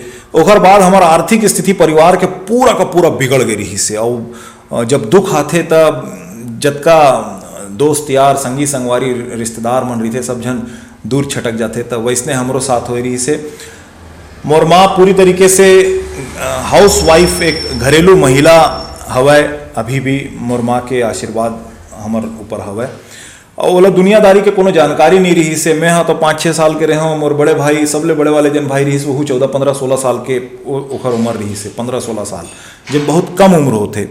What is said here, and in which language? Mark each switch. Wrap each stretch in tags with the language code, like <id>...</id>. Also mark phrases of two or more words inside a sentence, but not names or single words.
<hne>ओखर बाद हमारा आर्थिक स्थिति परिवार के पूरा का पूरा बिगड़ गई रही से। और जब दुख आते तब जतका दोस्त यार संगी संगवारी रिश्तेदार मन रही थे, सब जन दूर छटक जाते। तब वैसने हमरो साथ हो रही से। मोर माँ पूरी तरीके से</hne> <en>housewife,</en> <hne>एक घरेलू महिला हवै। अभी भी मोर माँ के आशीर्वाद हमार ऊपर हवै। और ओला दुनियादारी के कोनो जानकारी नहीं रही से। मैं हाँ तो 5-6 साल के रहा हूँ। मोर बड़े भाई, सबले बड़े वाले जन भाई रही से, वो 14-15-16 साल के ओखर उम्र रही से, 15-16 साल, जब बहुत कम उम्र होते।</hne>